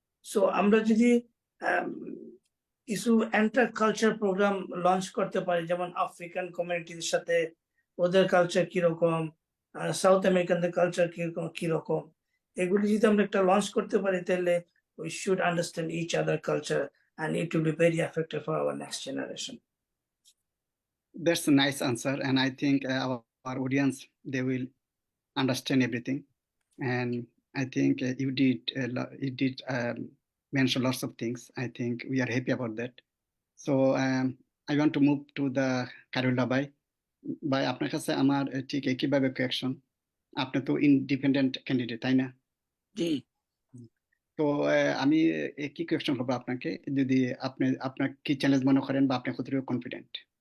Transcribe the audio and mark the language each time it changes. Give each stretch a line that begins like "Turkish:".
Bangla: So আমরা যদি কিছু এন্টার কালচার প্রোগ্রাম লঞ্চ করতে পারি, যেমন আফ্রিকান কমিউনিটির সাথে ওদের কালচার কিরকম, সাউথ আমেরিকানদের কালচার কিরকম, এগুলি যদি আমরা একটা লঞ্চ করতে পারি, তাহলে
English: we should understand each other culture and it will be very effective for our next generation. That's a nice answer, and I think our audience, they will understand everything. And I think you did mention lots of things. I think we are happy about that. So I want to move to the Khairullah Bhai.
Bangla: ভাই, আপনার কাছে আমার ঠিক একইভাবে question. আপনি তো independent candidate, তাই না? জি। তো আমি একই কোয়েকশন করবো আপনাকে, যদি আপনার কি চ্যালেঞ্জ মনে করেন বা আপনি কতটুকু কনফিডেন্ট?